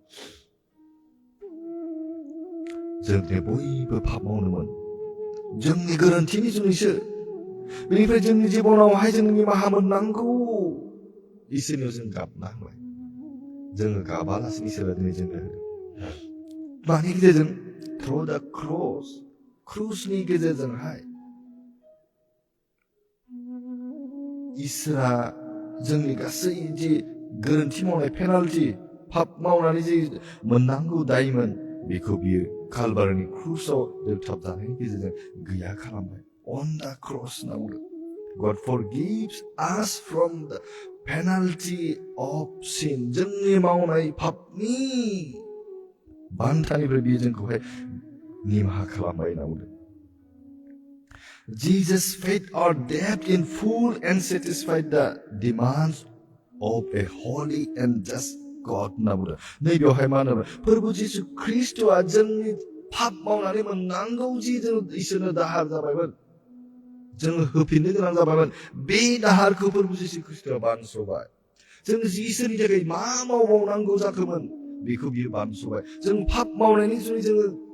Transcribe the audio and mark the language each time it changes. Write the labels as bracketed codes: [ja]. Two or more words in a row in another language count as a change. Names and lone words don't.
[brx] जों बयबो पाप मावदोंमोन जोंनि गोरोन्थिनि जुनैसो बेनिफ्राय जोंनि जिबनावहाय जों निमाहा मोननांगौ इसोरनियाव जों गाबनांबाय जोङो गाबालासिनो इसोरा दिनै जोंनो होदों मानि गेजेरजों [en] through the crossनि [brx] गेजेरजोंहाय इसोरा जोंनि गासै जि गोरोन्थि मावनाय पेनाल्टि पाप मावनानै जि मोननांगौ दायमोन बेखौ बियो कालबारिनि क्रुसाव दोनथाबजानायनि गेजेरजों गैया खालामबाय [en] on the cross [brx] होनना बुंदों [en] God forgives us from the penalty of sin [brx] जोंनि मावनाय पापनि बान्थानिफ्राय बियो जोंखौहाय निमाहा खालामबाय होनना बुंदों [en] Jesus paid our debt in full and satisfied the demands of a holy and just God [brx] होनना बुंदों नैबेयावहाय मा होनोब्ला फोरबो जिसु ख्रिस्टआ जोंनि पाप मावनानै मोननांगौ जि जों इसोरनो दाहार जाबायमोन जोङो होफिननो गोनां जाबायमोन बे दाहारखौ फोरबो जिसु ख्रिस्टआ बानस'बाय जों इसोरनि थाखाय मा मावबावनांगौ जाखोमोन बेखौ बियो बानस'बाय जों पाप मावनायनि जुनै जोङो